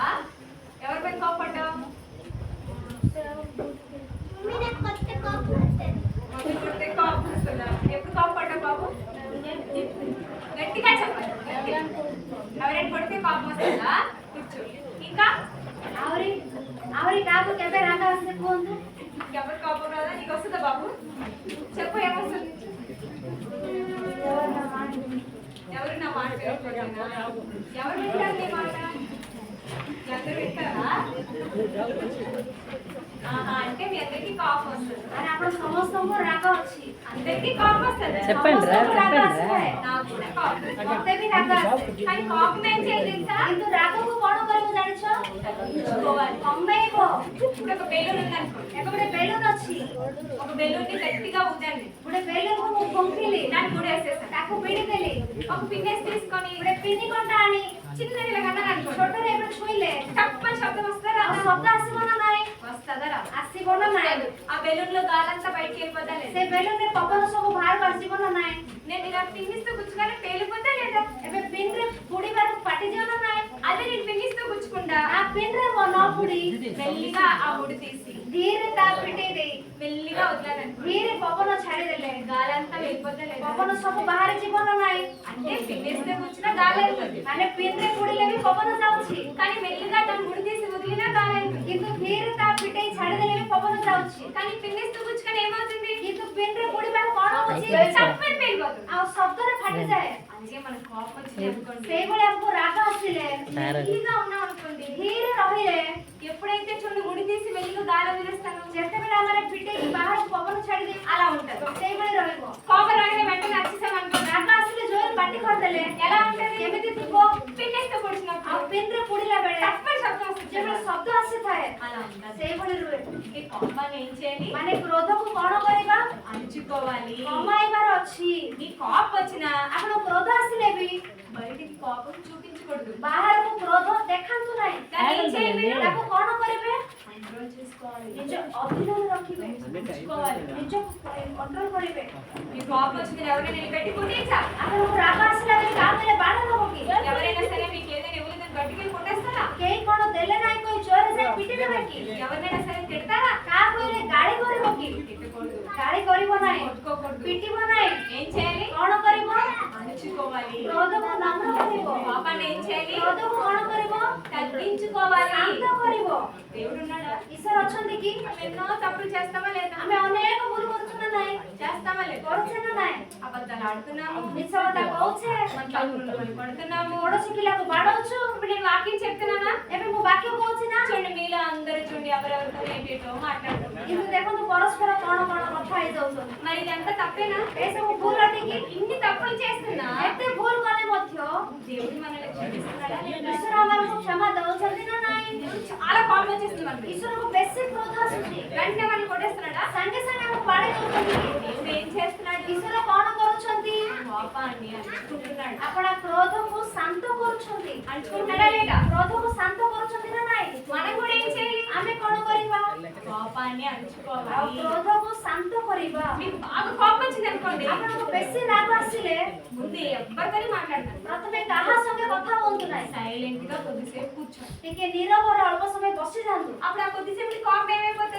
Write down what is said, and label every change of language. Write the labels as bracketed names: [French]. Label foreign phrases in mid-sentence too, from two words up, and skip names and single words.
[Telugu] ఎవరిపైన కోపడ్డావు? మమ్మీ కొత్త కాపు వస్తుంది. మమ్మీ కొడితే కోపం వస్తుందా? ఎప్పుడు కోపడ్డావు బాబు? గట్టిగా చెప్పాలి. ఎవరైనా కొడితే కోపం వస్తుందా? కూర్చో. ఇంకా [Odia] ଆହୁରି କାହାକୁ କେବେ ରାଗ ଆସେ କୁହନ୍ତୁ? [Telugu] ఎవరు కోపం రాదా? నీకు వస్తుందా బాబు? చెప్పు, ఏమొస్తుంది? ఎవరు నా మాట వినకపోయినా? ఎవరు వింటారు నీ మాట? అందరూ వింటారా? అంటే మీ అందరికీ కోపం వస్తుంది. [Odia] ଆରେ ଆପଣ ସମସ୍ତଙ୍କୁ ରାଗ ଅଛି। [Telugu] అందరికీ కోపం వస్తుంది. [Odia] ସମସ୍ତଙ୍କୁ ରାଗ ଆସିଥାଏ। [Telugu] నాకు కూడా కోపం వస్తుంది. [Odia] ମତେ ବି ରାଗ ଆସେ। [Telugu] కానీ కోపం ఏం చేయాలి తెలుసా? [Odia] କିନ୍ତୁ ରାଗକୁ କଣ କରିବୁ ଜାଣିଛ? [Telugu] తగ్గించుకోవాలి. [Odia] କମେଇବ। [Telugu] ఇప్పుడు ఒక బెలూన్ ఉందనుకోండి. [Odia] ଏବେ ଗୋଟେ ବେଲୁନ ଅଛି। [Telugu] ఒక బెలూన్ ని గట్టిగా ఊదండి. [Odia] ଗୋଟେ ବେଲୁନକୁ ମୁଁ ଫୁଙ୍କିଲି। [Telugu] దాన్ని ముడేసేస్తాను. [Odia] ତାକୁ ଭିଡ଼ି ଦେଲି। [Telugu] ఒక పిన్నేసి తీసుకొని [Odia] ଗୋଟେ ପିନି କଣ୍ଟା ଆଣି [Telugu] చిన్నది ఇలా కన్నా అనుకోండి. [Odia] ଛୋଟରେ ଏବେ ଛୁଇଁଲେ [Telugu] టప్పని శబ్దం వస్తారా? [Odia] ଆଉ ଶବ୍ଦ ଆସିବ ନା ନାହିଁ? [Telugu] వస్తుందా? [Odia] ଆସିବ ନା ନାହିଁ? [Telugu] ఆ బెలూన్ లో గాలంతా బయటికి వెళ్ళిపోతా [Odia] ସେ [Telugu] లేదా? [Odia] ବେଲୁନରେ ପବନ ସବୁ ବାହାରକୁ ଆସିବ ନା ନାହିଁ? [Telugu] నేను ఇలా పిన్నిస్తూ గుచ్చుకొని పేలిపోతా లేదా? [Odia] ଏବେ ପିନରେ ପୁଡ଼ିବାରୁ ଫାଟିଯିବ ନା ନାହିଁ? [Telugu] అదే నేను పిన్నిస్తూ గుచ్చుకుంటా [Odia] ఆ ପିନରେ ନ ପୁଡ଼ି [Telugu] మెల్లిగా ఆ ముడి తీసి [Odia] ଧୀରେ ତା ପିଟେଇ ଦେଇ [Telugu] మెల్లిగా వదిలాను. [Odia] ଧୀରେ పବନ ଛାଡ଼ିଦେଲେ [Telugu] గాలంతా వెళ్ళిపోతా లేదా? [Odia] ପବନ ସବୁ ବାହାରି ଯିବ ନା ନାହିଁ? [Telugu] అంటే పిన్నేస్తే గుచ్చినా గాలి వెళ్తుంది. [Odia] ମାନେ ପିନରେ ପୁଡ଼ିଲେ ବି ପବନ ଯାଉଛି [Telugu] కానీ మెల్లిగా దాన్ని ముడి తీసి వదిలినా గాలి వెళ్తుంది. [Odia] କିନ୍ତୁ ଧୀରେ ତା ପିଟେଇ ଛାଡ଼ିଦେଲେ ବି పବନ ଯାଉଛି [Telugu] కానీ పిన్నేస్తూ గుచ్చుకొని ఏమవుతుంది? [Odia] କିନ୍ତୁ ପିନରେ ପୁଡ଼ିବାରୁ କଣ ହଉଛି? [Telugu] చప్పని వెళ్ళిపోతుంది. [Odia] ଆଉ ଶବ୍ଦରେ ଫାଟିଯାଏ। [Telugu] అందుకే మనకు కోపం వచ్చింది అనుకోండి, [Odia] ସେଇଭଳି ଆମକୁ ରାଗ ଆସିଲେ [Telugu] మెల్లిగా ఉన్నాం అనుకోండి, [Odia] ଧୀରେ ରହିଲେ [Telugu] ఎప్పుడైతే చూడండి ముడి తీసి మెల్లిగా గాలి వదిలేస్తాను [Odia] ଯେତେବେଳେ ଆମେ ପିଟେଇକି ବାହାରକୁ ପବନ ଛାଡ଼ିଦେଇ [Telugu] అలా ఉంటుంది. [Odia] ସେଇଭଳି ରହିବ। [Telugu] కోపం రాగానే వెంటనే వచ్చేసాం అనుకోండి, [Odia] ରାଗ ଆସିଲେ ଜୋରରେ ପାଟି କରିଦେଲେ [Telugu] ఎలా ఉంటుంది? [Odia] କେମିତି ଥିବ? [Telugu] పిన్నేస్తే [Odia] ଆଉ [Telugu] పొడిచినప్పుడు [Odia] ପିନରେ ପୁଡ଼ିଲା ବେଳେ [Telugu] చప్పని శబ్దం వస్తుంది. [Odia] ଯେତେବେଳେ ଶବ୍ଦ ଆସିଥାଏ [Telugu] అలా ఉంటుంది. [Odia] ସେଇଭଳି ରୁହେ। [Telugu] ఈ కోపాన్ని ఏం చేయాలి? [Odia] ମାନେ କ୍ରୋଧକୁ କଣ କରିବା? [Telugu] అణుచుకోవాలి. [Odia] କମାଇବାର ଅଛି। [Telugu] నీ కోపం వచ్చినా [Odia] ଆପଣ କ୍ରୋଧ ଆସିଲେ ବି [Telugu] బయటికి కోపం చూపించకూడదు. [Odia] ବାହାରକୁ କ୍ରୋଧ ଦେଖାନ୍ତୁ ନାହିଁ। [Telugu] దాన్ని ఏం చేయాలి? [Odia] ତାକୁ କଣ କରିବେ? [Telugu] కంట్రోల్ చేసుకోవాలి. [Odia] ନିଜ ଅଧୀନରେ ରଖିବେ। [Telugu] ఉంచుకోవాలి. [Odia] ନିଜକୁ କଣ୍ଟ୍ରୋଲ କରିବେ। [Telugu] నీ కోపం వచ్చింది ఎవరైనా నిలబెట్టి కొట్టేచ్చా? [Odia] ଆପଣଙ୍କୁ ରାଗ ଆସିଲା ବେଳେ କାହା ଦେଲେ ବାଡ଼ ଦେବ କି? [Telugu] ఎవరైనా సరే మీకు ఏదైనా ఇవ్వలేదని గట్టిగా కొట్టేస్తారా? [Odia] କେହି କଣ ଦେଲେ ନାହିଁ କହି ଜୋରରେ ଯାଇ ପିଟି ଦେବେ କି? [Telugu] ఎవరినైనా సరే తిడతారా? [Odia] କାହାକୁ ହେଲେ ଗାଳି କରିବ କି? [Telugu] తిట్టకూడదు. [Odia] ଗାଳି କରିବ ନାହିଁ। [Telugu] కొట్టుకోకూడదు. [Odia] ପିଟିବ ନାହିଁ। [Telugu] ఏం చేయాలి? [Odia] କଣ କରିବ? [Telugu] అణుచుకోవాలి. [Odia] କ୍ରୋଧକୁ ନମ୍ର କରିବ। [Telugu] కోపాన్ని ఏం చేయాలి? [Odia] କ୍ରୋଧକୁ କଣ କରିବ? [Telugu] తగ్గించుకోవాలి. [Odia] ଶାନ୍ତ କରିବ। [Telugu] దేవుడు ఉన్నాడా? [Odia] ଈଶ୍ୱର ଅଛନ୍ତି କି? [Telugu] మనం ఎన్నో తప్పులు చేస్తామా లేదా? [Odia] ଆମେ ଅନେକ ଭୁଲ କରୁଛୁ ନା ନାହିଁ? [Telugu] చేస్తామా లేదా? [Odia] କରୁଛେ ନା ନାହିଁ? [Telugu] అబద్ధాలు ఆడుతున్నాము, [Odia] ମିଛ କଥା କହୁଛେ। [Telugu] మన తప్పులు మనం పడుతున్నాము. [Odia] ପଡ଼ୋଶୀ పిଲାକୁ ବାଡ଼ଉଛୁ। [Telugu] ఇప్పుడు నేను వాక్యం చెప్తున్నానా? [Odia] ଏବେ ମୁଁ ବାକ୍ୟ କହୁଛି ନା? [Telugu] చూడండి, మీలో అందరూ చూడండి ఎవరెవరితో ఏంటో మాట్లాడుతున్నారు. [Odia] କିନ୍ତୁ ଦେଖନ୍ତୁ ପରସ୍ପର କଣ କଣ କଥା ହେଇଯାଉଛନ୍ତି। [Telugu] మరి ఇదంతా తప్పేనా? [Odia] ଏସବୁ ଭୁଲ ଅଟିକି [Telugu] ఇన్ని తప్పులు చేస్తున్నా [Odia] ଏତେ ଭୁଲ କଲେ ମଧ୍ୟ [Telugu] దేవుడు మనల్ని క్షమిస్తున్నాడా లేదా? [Odia] ଈଶ୍ୱର ଆମକୁ କ୍ଷମା ଦଉଛନ୍ତି ନା ନାହିଁ? [Telugu] చాలా కోపం వచ్చేస్తుంది మనకి. [Odia] ଈଶ୍ୱରକୁ ବେଶୀ କ୍ରୋଧ ଆସୁଛି। [Telugu] వెంటనే మనం కొట్టేస్తున్నాడా? [Odia] ସାଙ୍ଗେ ସାଙ୍ଗେ ଆମକୁ ବାଡ଼େଇ ଦଉଛନ୍ତି। [Telugu] దేవుడు ఏం చేస్తున్నాడు? [Odia] ଈଶ୍ୱର କଣ କରୁଛନ୍ତି? [Telugu] కోపాన్ని అణుచుకుంటున్నాడు. [Odia] ଆପଣ କ୍ରୋଧକୁ ଶାନ୍ତ କରୁଛନ୍ତି। [Telugu] అణుచుకుంటాడా లేదా? [Odia] କ୍ରୋଧକୁ ଶାନ୍ତ କରୁଛନ୍ତି ନା ନାହିଁ? [Telugu] మనం కూడా ఏం చేయాలి? [Odia] ଆମେ କଣ କରିବା? [Telugu] కోపాన్ని [Odia] ଆଉ [Telugu] అణుచుకోవాలి. [Odia] କ୍ରୋଧକୁ ଶାନ୍ତ କରିବା। [Telugu] మీకు బాగా కోపం వచ్చింది అనుకోండి, [Odia] ଆପଣଙ୍କୁ ବେଶୀ ରାଗ ଆସିଲେ [Telugu] ముందు ఎవరితో మాట్లాడతారు? [Odia] ପ୍ରଥମେ କାହା ସଙ୍ଗେ କଥା ହୁଅନ୍ତୁ ନାହିଁ। [Telugu] సైలెంట్ గా కొద్దిసేపు కూర్చోండి. [Odia] ଟିକେ ନୀରବରେ ଅଳ୍ପ ସମୟ ବସି ଯାଆନ୍ତୁ। [Telugu] అప్పుడు ఆ కొద్దిసేపు కోపం ఏమైపోతుంది?